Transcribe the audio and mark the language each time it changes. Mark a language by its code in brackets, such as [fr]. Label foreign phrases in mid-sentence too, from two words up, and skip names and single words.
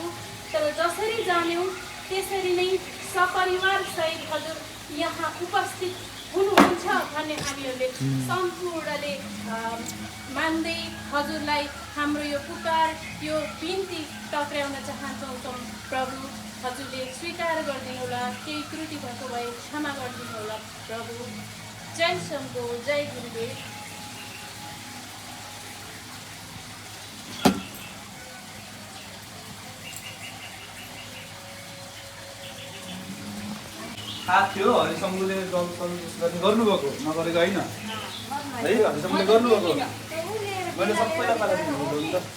[ne] तर जसरी जान्यौँ त्यसरी नै सपरिवार सहित हजुर यहाँ उपस्थित हुनुहुन्छ भन्ने हामीहरूले सम्पूर्णले मान्दै हजुरलाई हाम्रो यो पुकार यो बिन्ती टक्राउन चाहन्छौँ प्रभु। हजुरले स्वीकार गरिदिनु होला, केही त्रुटि भएको भए क्षमा गरिदिनु होला प्रभु। जय शम्भो, जय गुरुदेव। थाहा थियो हरिशम्भुले गर्नुभएको नगरेको होइन है। हरिशम्भुले गर्नुभएको मैले सबैलाई पालेको नि त।